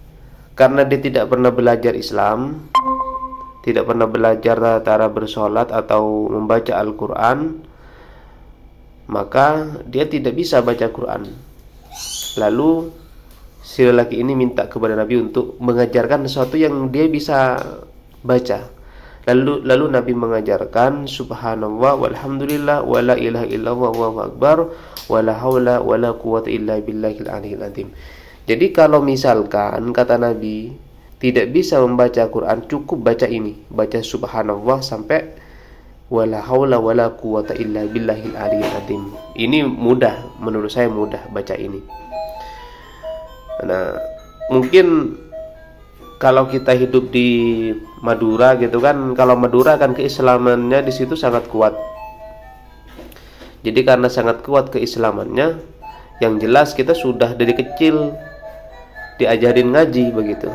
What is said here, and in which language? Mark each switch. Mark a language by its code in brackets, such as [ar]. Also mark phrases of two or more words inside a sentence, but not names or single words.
[id] Nah, karena dia tidak pernah belajar Islam, tidak pernah belajar cara bersolat atau membaca Al-Quran, maka dia tidak bisa baca Quran. Lalu si lelaki ini minta kepada Nabi untuk mengajarkan sesuatu yang dia bisa baca. Lalu Nabi mengajarkan [ar] سبحان الله والحمد لله ولا إله إلا الله والله أكبر ولا حول ولا قوة إلا بالله العلي العظيم. [id] Jadi kalau misalkan kata Nabi tidak bisa membaca Quran, cukup baca ini, baca subhanallah sampai [ar] ولا حول ولا قوة إلا بالله العلي العظيم. [id] Ini mudah, menurut saya mudah baca ini. Nah, mungkin kalau kita hidup di Madura gitu kan, kalau Madura kan keislamannya di situ sangat kuat. Jadi karena sangat kuat keislamannya, yang jelas kita sudah dari kecil diajarin ngaji begitu.